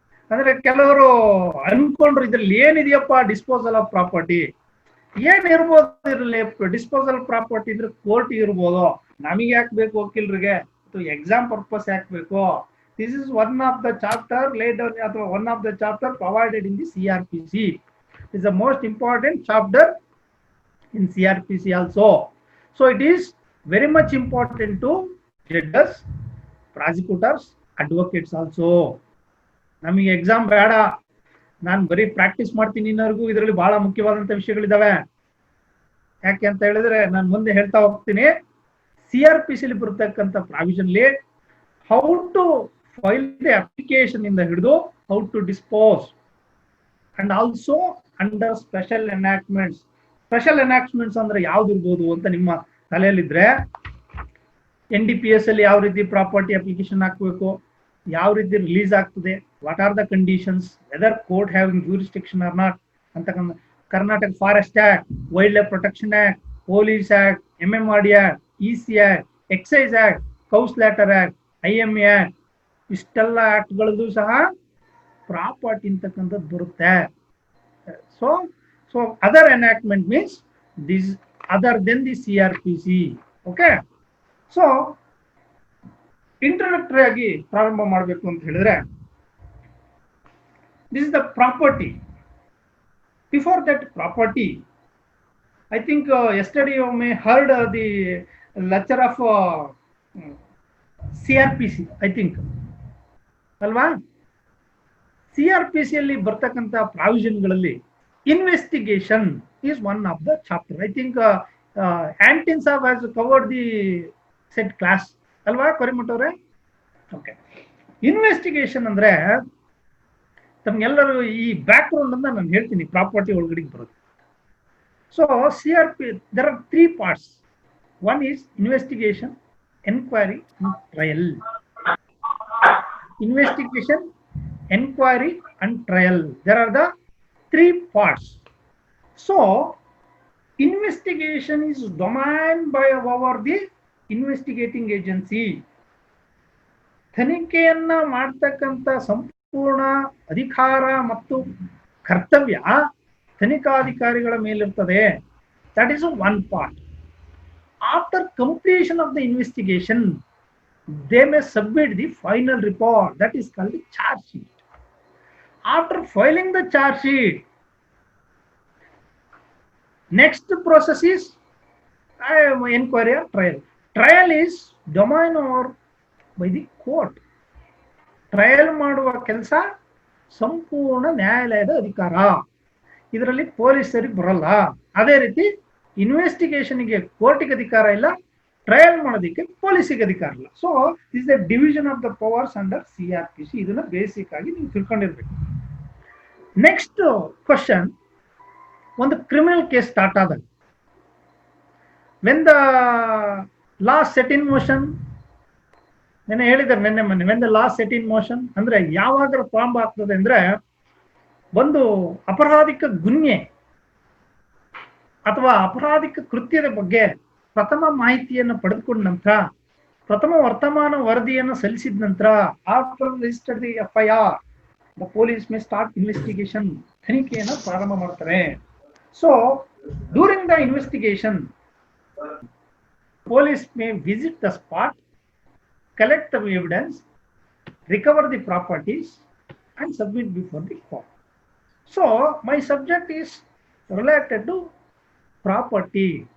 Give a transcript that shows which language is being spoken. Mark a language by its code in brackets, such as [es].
[kn] ಅಂದ್ರೆ ಕೆಲವರು ಅನ್ಕೊಂಡ್ರು ಇದ್ರಲ್ಲಿ ಏನಿದೆಯಪ್ಪ ಡಿಸ್ಪೋಸಲ್ ಆಫ್ ಪ್ರಾಪರ್ಟಿ, ಏನ್ ಇರ್ಬೋದು ಇರಲಿ, ಡಿಸ್ಪೋಸಲ್ ಪ್ರಾಪರ್ಟಿ ಇದ್ರೆ ಕೋರ್ಟ್ ಇರ್ಬೋದು, ನಮಗೆ ಹಾಕ್ಬೇಕು ವಕೀಲರಿಗೆ, ಎಕ್ಸಾಮ್ ಪರ್ಪಸ್ ಹಾಕ್ಬೇಕು. [en] This is one of the chapter laid ಅಥವಾ one of the chapter provided in the CRPC. Is the most important chapter in CRPC also. So it is very much important to judges, prosecutors, advocates also. [kn] ನಮಗೆ exam ಬೇಡ, ನಾನು ಬರೀ practice ಮಾಡ್ತೀನಿ ಇನ್ನವರೆಗೂ ಇದರಲ್ಲಿ ಬಹಳ ಮುಖ್ಯವಾದಂತ ವಿಷಯಗಳಿದಾವೆ. ಯಾಕೆ ಅಂತ ಹೇಳಿದ್ರೆ ನಾನು ಮುಂದೆ ಹೇಳ್ತಾ ಹೋಗ್ತೀನಿ. CRPC ಅಲ್ಲಿ ಬರ್ತಕ್ಕಂಥ ಪ್ರಾವಿಷನ್ಲಿ [en] how to file the application [kn] ಇಂದ ಹಿಡಿದು [en] How to dispose and also under special enactments. [kn] Special ಎನಾಕ್ಟ್ಮೆಂಟ್ಸ್ ಅಂದ್ರೆ ಯಾವ್ದು ಇರ್ಬೋದು ಅಂತ ನಿಮ್ಮ ತಲೆಯಲ್ಲಿದ್ರೆ, NDPS ಅಲ್ಲಿ ಯಾವ ರೀತಿ ಪ್ರಾಪರ್ಟಿ ಅಪ್ಲಿಕೇಶನ್ ಹಾಕ್ಬೇಕು, ಯಾವ ರೀತಿ ರಿಲೀಸ್ ಆಗ್ತದೆ, [en] what are the conditions, whether court having jurisdiction or not [kn] ಅಂತಕ್ಕಂಥ, Karnataka forest act, wild life protection act, police act, MMRD act, EC act, exercise act, ಕೌಸ್ಲಾಟರ್ act, IMA act, ಇಷ್ಟೆಲ್ಲ ಆಕ್ಟ್ಗಳದ್ದು ಸಹ ಪ್ರಾಪರ್ಟಿ ಅಂತಕ್ಕಂಥದ್ದು ಬರುತ್ತೆ. [en] So other enactment means this other than the CRPC. Okay. [kn] So introductory ಆಗಿ ಪ್ರಾರಂಭ ಮಾಡಬೇಕು ಅಂತ ಹೇಳಿದ್ರೆ, [en] this is the property. Before that property, I think yesterday you may heard the lecture of CRPC, I think ಅಲ್ವಾ? CRPC [kn] ಅಲ್ಲಿ ಬರ್ತಕ್ಕಂಥ ಪ್ರಾವಿಷನ್ಗಳಲ್ಲಿ [en] investigation is one of the chapter. I think Antin Saab has covered the said class. [kn] Alva Korimut avare? Okay. Investigation ಅಂದ್ರೆ ತಮಗೆಲ್ಲರೂ ಈ back ground ಅಂತ ನಾನು ಹೇಳ್ತೀನಿ, property ಒಳಗಡೆ ಬರುತ್ತೆ. [en] So CRP there are 3 parts. One is investigation, enquiry and trial. Investigation, enquiry and trial. There are the 3 parts. So investigation is domain by over the investigating agency. [kn] ತನಿಖೆಯನ್ನ ಮಾಡತಕ್ಕಂಥ ಸಂಪೂರ್ಣ ಅಧಿಕಾರ ಮತ್ತು ಕರ್ತವ್ಯ ತನಿಖಾಧಿಕಾರಿಗಳ ಮೇಲಿರ್ತದೆ. [en] That is one part. After completion of the investigation, they may submit the final report, that is called the charge sheet. After filing the charge sheet, next process is inquiry or trial. Trial is domain over by the court. [kn] Trial ಮಾಡುವ ಕೆಲಸ ಸಂಪೂರ್ಣ ನ್ಯಾಯಾಲಯದ ಅಧಿಕಾರ, ಇದರಲ್ಲಿ ಪೊಲೀಸರಿಗೆ ಬರಲ್ಲ. ಅದೇ ರೀತಿ ಇನ್ವೆಸ್ಟಿಗೇಷನ್ಗೆ ಕೋರ್ಟಿಗೆ ಅಧಿಕಾರ ಇಲ್ಲ, ಟ್ರಯಲ್ ಮಾಡೋದಕ್ಕೆ ಪೊಲೀಸಿಗೆ ಅಧಿಕಾರ ಇಲ್ಲ. [en] So this the division of the powers under CRPC. [kn] ಇದನ್ನ ಬೇಸಿಕ್ ಆಗಿ ನೀವು ತಿಳ್ಕೊಂಡಿರ್ಬೇಕು. ನೆಕ್ಸ್ಟ್ ಕ್ವಶನ್, ಒಂದು ಕ್ರಿಮಿನಲ್ ಕೇಸ್ ಸ್ಟಾರ್ಟ್ ಆದಾಗ [en] when the law set in motion, [kn] ನೆನ್ನೆ ಹೇಳಿದ್ದಾರೆ ನೆನ್ನೆ ಮೊನ್ನೆ, when the law set in motion ಅಂದ್ರೆ ಯಾವಾಗ ಪ್ರಾರಂಭ ಆಗ್ತದೆ ಅಂದ್ರೆ, ಒಂದು ಅಪರಾಧಿಕ ಗುನ್ಹೆ ಅಥವಾ ಅಪರಾಧಿಕ ಕೃತ್ಯದ ಬಗ್ಗೆ ಪ್ರಥಮ ಮಾಹಿತಿಯನ್ನು ಪಡೆದುಕೊಂಡ ನಂತರ, ಪ್ರಥಮ ವರ್ತಮಾನ ವರದಿಯನ್ನು ಸಲ್ಲಿಸಿದ ನಂತರ, [en] after registered the FIR, the police may start investigation, [kn] ತನಿಖೆಯನ್ನು ಪ್ರಾರಂಭ ಮಾಡ್ತಾರೆ. [en] So during the investigation, police may visit the spot, collect the evidence, recover the properties and submit before the court. So my subject is related to property.